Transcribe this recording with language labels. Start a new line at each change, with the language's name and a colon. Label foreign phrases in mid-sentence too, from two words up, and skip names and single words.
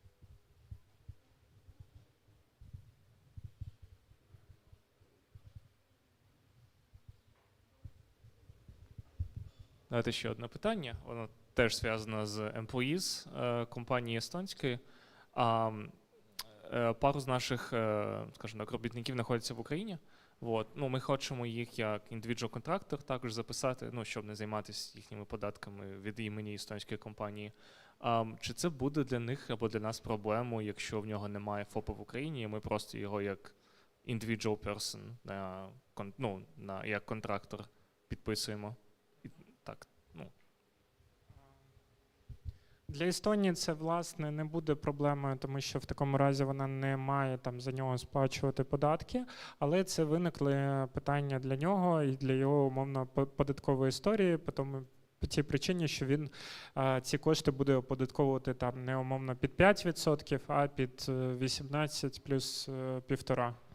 Ukrainian: Давайте ще одне питання. Воно теж зв'язано з employees компанії естонської. Пару з наших, скажімо так, робітників знаходяться в Україні. Вот. Ну, ми хочемо їх як
English: individual contractor
Ukrainian: також записати, ну, щоб не займатися їхніми податками від імені естонської компанії. Чи це буде для них або для нас проблемою, якщо в нього немає ФОПа в Україні, і ми просто його як
English: individual person,
Ukrainian: як контрактор підписуємо? Так, ну. Для Естонії це, власне, не буде проблемою, тому що в такому разі вона не має там за нього сплачувати податки, але це виникли питання для нього і для його умовно податкової історії, по тій причині, що він ці кошти буде оподатковувати там не умовно під 5%, а під 18 плюс 1,5%.